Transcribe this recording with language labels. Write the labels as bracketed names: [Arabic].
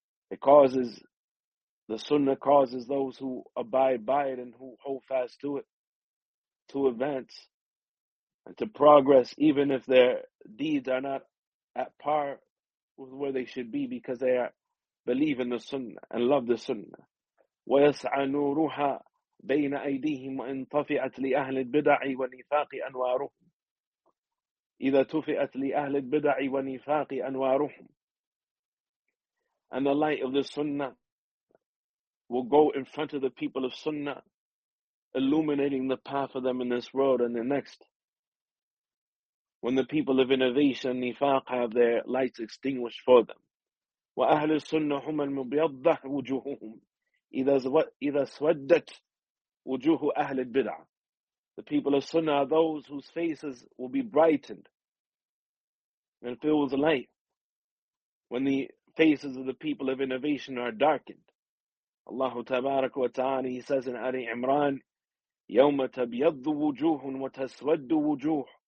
[English] It causes, the Sunnah causes those who abide by it and who hold fast to it to advance and to progress, even if their deeds are not at par with where they should be, because they believe in the Sunnah and love the Sunnah. [Arabic] وَيَسْعَى نُورُهَا بين أيديهم وإن طفئت لأهل البدع والنفاق أنوارهم. إذا طفئت لأهل البدع والنفاق أنوارهم. [English] And the light of the Sunnah will go in front of the people of Sunnah, illuminating the path for them in this world and the next. When the people of innovation and nifaq have their lights extinguished for them. [Arabic] وأهل السنة هم المبيضة وجوههم إذا سودت وجوه أهل البدع. [English] The people of Sunnah are those whose faces will be brightened and filled with light when the faces of the people of innovation are darkened. Allah Tabarak wa Ta'ala, he says in Ali Imran, [Arabic] يَوْمَ تَبْيَضُّ وُجُوهٌ وَتَسْوَدُّ وُجُوهٌ.